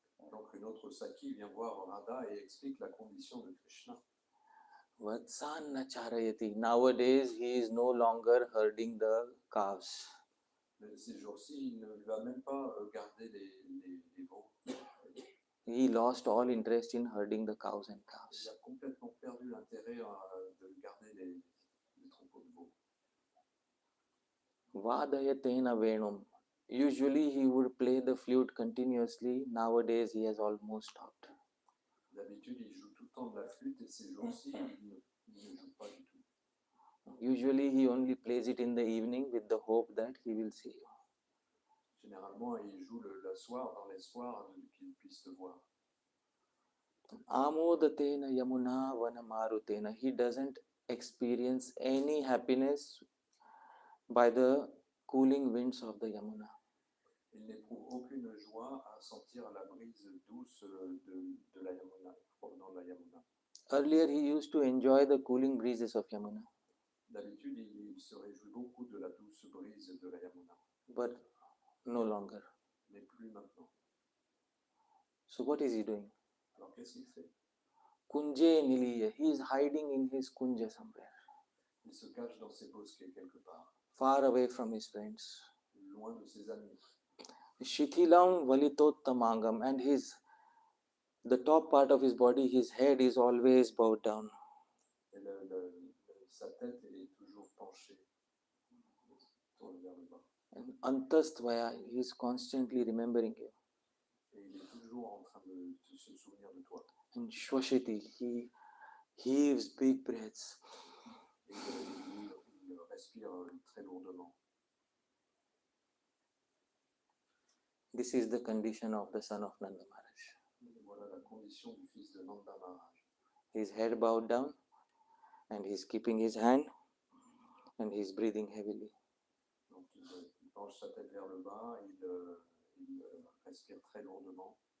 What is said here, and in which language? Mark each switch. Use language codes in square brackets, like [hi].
[fr] Donc une autre Saki vient voir Radha et explique la condition de Krishna. [sa] Vatsanna charayati. [en] Nowadays, he is no longer herding the calves. [fr] Mais ces jours-ci, il ne va même pas garder les veaux. [en] He lost all interest in herding the cows and [fr] Il [en] calves. [fr] a complètement perdu l'intérêt de garder les troupeaux de veaux. [sa] Vadayatena venum. [en] Usually he would play the flute continuously. Nowadays he has almost stopped. [fr] D'habitude, il joue tout le temps de la flûte et ces jours-ci, il ne joue pas du tout. [en] Usually he only plays it in the evening with the hope that he will see you. [fr] Généralement, il joue le soir dans l'espoir qu'il puisse te voir. [sa] Amodatena yamuna vanamarutena. [en] He doesn't experience any happiness by the cooling winds of the Yamuna. [fr] Il n'éprouve aucune joie à sentir la brise douce de la Yamuna, provenant de la Yamuna. [en] Earlier he used to enjoy the cooling breezes of Yamuna. [fr] D'habitude, il se réjouit beaucoup de la douce brise de la Yamuna. [en] But no longer. [fr] Mais plus maintenant. [en] So what is he doing? [fr] Alors qu'est-ce qu'il fait? [sa] Kunje niliya. [en] He is hiding in his kunja somewhere. [fr] Il se cache dans ses bosquets quelque part. [en] Far away from his friends. [fr] Loin de ses amis. [sa] Shithilam valitottamangam, [en] and the top part of his body, his head is always bowed down. [fr] Et sa tête est toujours penchée, tournée vers le bas. [en] And antastvaya, he is constantly remembering you. [fr] Et il est toujours en train de se souvenir de toi. [en] And shwashiti, he heaves big breaths. [fr] Et il respire très lourdement. [en] This is the condition of the son of Nanda Maharaj. [fr] Voilà la condition du fils de Nanda Maharaj. [en] His head bowed down, and he's keeping his hand, and he's breathing heavily. [fr] Donc il penche sa tête vers le bas, il respire très lourdement.